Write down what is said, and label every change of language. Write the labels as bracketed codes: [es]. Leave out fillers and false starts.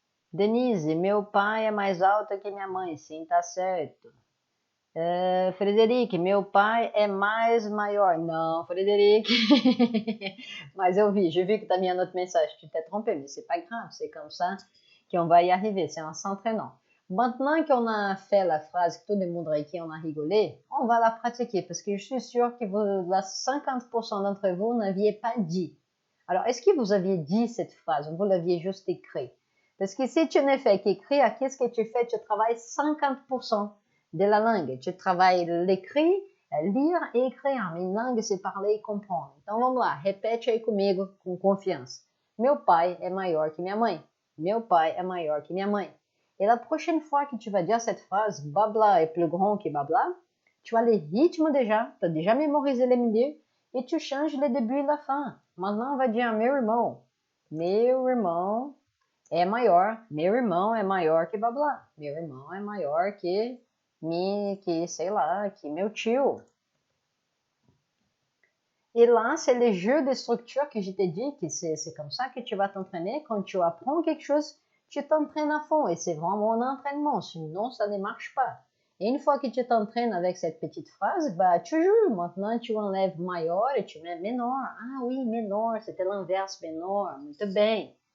[pt] Denise, meu pai é mais alto que minha mãe. Sim, tá certo. Frederic, meu pai é mais maior. Não, Frederic. [fr] Mas j'ai vu que tu as mis un autre message. Tu t'es trompé, mais c'est pas grave. C'est comme ça qu'on va y arriver. C'est en s'entraînant. Maintenant qu'on a fait la phrase que tout le monde qui on a rigolé, on va la pratiquer parce que je suis sûre que 50% d'entre vous n'aviez pas dit. Alors, est-ce que vous aviez dit cette phrase ou vous l'aviez juste écrit? Parce que si tu ne fais qu'écrire, qu'est-ce que tu fais? Tu travailles 50% de la langue. Tu travailles l'écrit, lire e écrire. Mais une langue, c'est parler e comprendre. [pt] Então, vamos lá. Repete aí comigo com confiança. Meu pai é maior que minha mãe. Meu pai é maior que minha mãe. [fr] Et la prochaine fois que tu vas dire cette phrase, Babla est plus grand que Babla, tu as le rythme déjà, tu as déjà mémorisé le milieu, et tu changes le début et la fin. Maintenant, on va dire [pt] meu irmão. Meu irmão é maior. Meu irmão é maior que Babla. Meu irmão é maior que sei lá, que meu tio. [fr] Et là, c'est le jeu de structure que je t'ai dit, que c'est comme ça que tu vas t'entraîner. Quand tu apprends quelque chose, tu t'entraînes à fond. Et c'est vraiment un entraînement, sinon ça ne marche pas. Et une fois que tu t'entraînes avec cette petite phrase, bah, tu joues. Maintenant, tu enlèves maior et tu mets menor. Ah oui, menor, c'était l'inverse, menor. [pt] Muito bem.